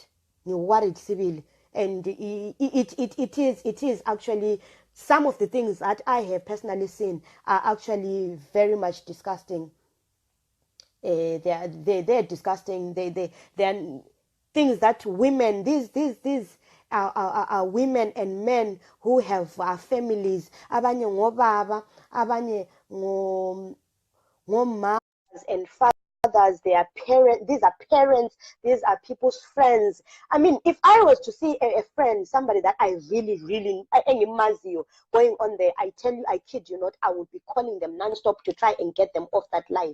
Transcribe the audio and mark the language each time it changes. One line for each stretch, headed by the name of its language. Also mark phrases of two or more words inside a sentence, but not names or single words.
English: You're worried, Sibyl, and it is actually, some of the things that I have personally seen are actually very much disgusting. They're disgusting. They're things that women, these are women and men who have families.
North Ndebele: Abanye ngobaba, abanye ngomas
English: and fathers. mothers, they are parents, these are parents, these are people's friends. I mean, if I was to see a friend, somebody that I really, going on there, I tell you, I kid you not, I would be calling them non-stop to try and get them off that life.